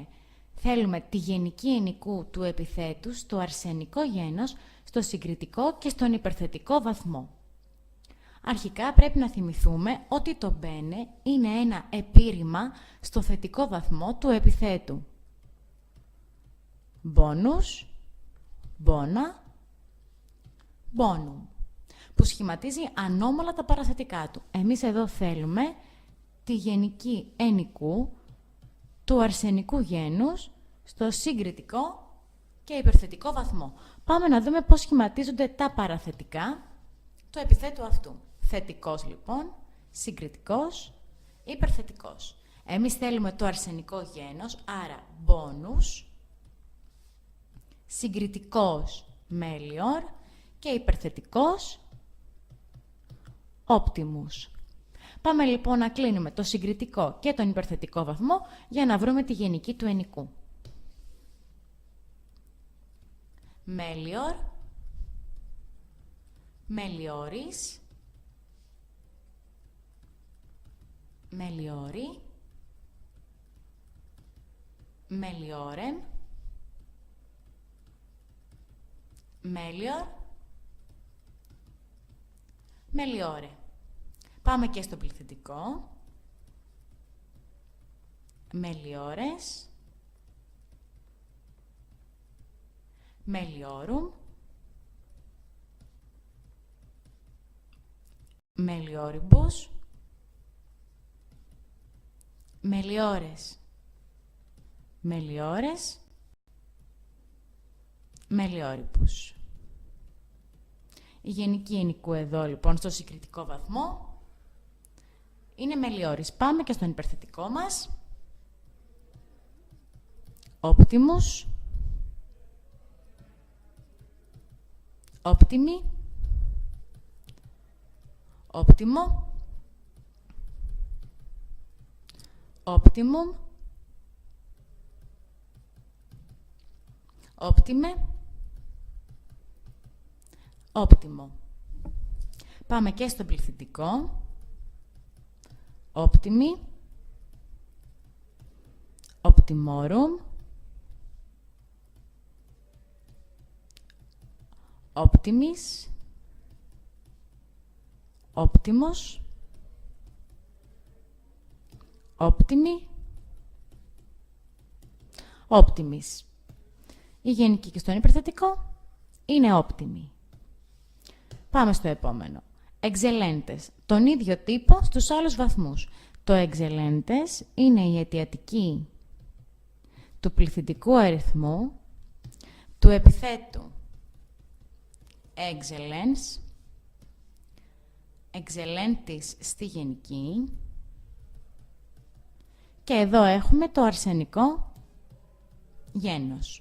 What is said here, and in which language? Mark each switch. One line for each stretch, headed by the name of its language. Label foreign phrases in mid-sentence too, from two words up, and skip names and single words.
Greek: Θέλουμε τη γενική ενικού του επιθέτου στο αρσενικό γένος, στο συγκριτικό και στον υπερθετικό βαθμό. Αρχικά πρέπει να θυμηθούμε ότι το μπαίνε είναι ένα επίρρημα στο θετικό βαθμό του επιθέτου.
Latin: Bonus, bona, bonum,
Greek: που σχηματίζει ανώμαλα τα παραθετικά του. Εμείς εδώ θέλουμε τη γενική ενικού του αρσενικού γένους στο συγκριτικό και υπερθετικό βαθμό. Πάμε να δούμε πώς σχηματίζονται τα παραθετικά του επιθέτου αυτού. Θετικός λοιπόν, συγκριτικός, υπερθετικός. Εμείς θέλουμε το αρσενικό γένος, άρα bonus, συγκριτικός melior και υπερθετικός optimus. Πάμε λοιπόν να κλείνουμε το συγκριτικό και τον υπερθετικό βαθμό για να βρούμε τη γενική του ενικού.
Latin: Melior, melioris, meliori, meliorem, melior, meliore.
Greek: Πάμε και στο πληθυντικό.
Latin: Meliores, meliorum, melioribus, meliores, meliores, melioribus.
Greek: Η γενική ενικού εδώ λοιπόν στο συγκριτικό βαθμό είναι μελιόρις. Πάμε και στον υπερθετικό μας.
Latin: Optimus, optimi, optimo, optimum, optime, optimo.
Greek: Πάμε και στο πληθυντικό.
Latin: Optimi, optimorum, optimis, optimos, optimi, optimis.
Greek: Η γενική και στον υπερθετικό είναι optimi. Πάμε στο επόμενο. Excelentes. Τον ίδιο τύπο στους άλλους βαθμούς. Το excelentes είναι η αιτιατική του πληθυντικού αριθμού, του επιθέτου
Latin: excellens, excellentis
Greek: στη γενική και εδώ έχουμε το αρσενικό γένος.